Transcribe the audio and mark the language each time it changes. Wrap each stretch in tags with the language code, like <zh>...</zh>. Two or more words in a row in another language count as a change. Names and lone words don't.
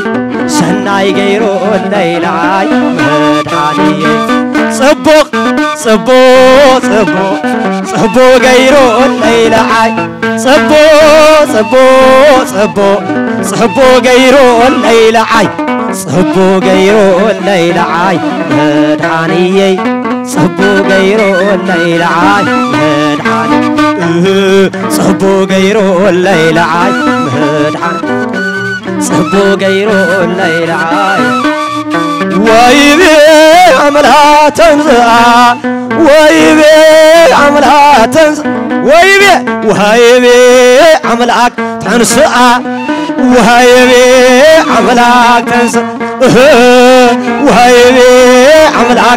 <ti>ሰናይ ገይሩ ለይልዓይ መድኃኒየይ ጽቡቕ ጽቡቕ ጽቡቕ ጽቡቕ ገይሩ ለይልዓይ ጽቡቕ ጽቡቕ ጽቡቕ ጽቡቕ ገይሩ ለይልዓይ ጽቡቕ ገይሩ ለይልዓይ መድኃኒየይ ጽቡቕ ገይሩ ለይልዓይ መድኃኒ ጽቡቕ ገይሩ ለይልዓይ መድኃኒ ጽቡቕ ገይሩ</ti> <gez>ለይልዓይ ወይቤ አምላክ ተንሥአ ወይቤ አምላክ ተንሥአ ወይቤ ወይቤ አምላክ ተንሥአ ወይቤ አምላክ ተንሥአ ወይቤ አምላክ</gez>